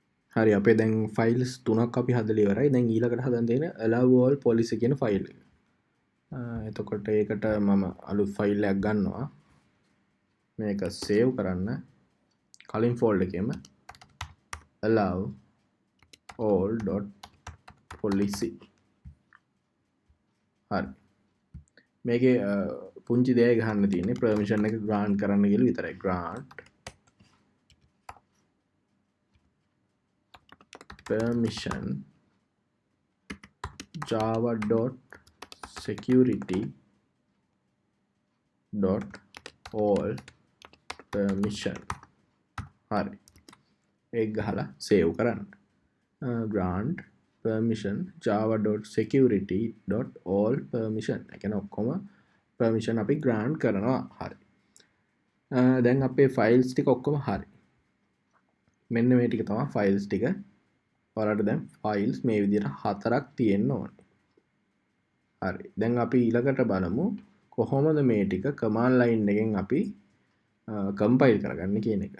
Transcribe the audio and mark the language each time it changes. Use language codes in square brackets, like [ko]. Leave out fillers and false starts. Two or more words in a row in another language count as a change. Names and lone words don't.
[si] හරි අපේ දැන් ෆයිල්ස් 3ක් අපි හදලා ඉවරයි. දැන් ඊළඟට හදන්න තියෙන [en] allow all policy [si] කියන ෆයිල් එක. එතකොට ඒකට මම අලුත් ෆයිල් එකක් ගන්නවා. මේක සේව් කරන්න. කලින් ෆෝල්ඩර් එකේම [en] allow all.policy. [si] හරි. මේකේ පුංචි දෙයක් ගහන්න තියෙන්නේ permission එක grant කරන්න කියලා විතරයි. [en] grant permission java.security.all permission. [si] හරි. ඒක ගහලා සේව් කරන්න. [en] grant permission java.security.all permission. [si] ඒ කියන්නේ ඔක්කොම permission අපි grant කරනවා. හරි. දැන් අපේ ෆයිල්ස් ටික ඔක්කොම හරි. මෙන්න මේ ටික තමයි ෆයිල්ස් ටික. ඔයාලට දැන් ෆයිල්ස් මේ විදිහට 4ක් තියෙන්න ඕනේ. හරි. දැන් අපි ඊළඟට බලමු කොහොමද මේ ටික [en] command line [si] එකෙන් අපි කම්පයිල් කරගන්නේ කියන එක.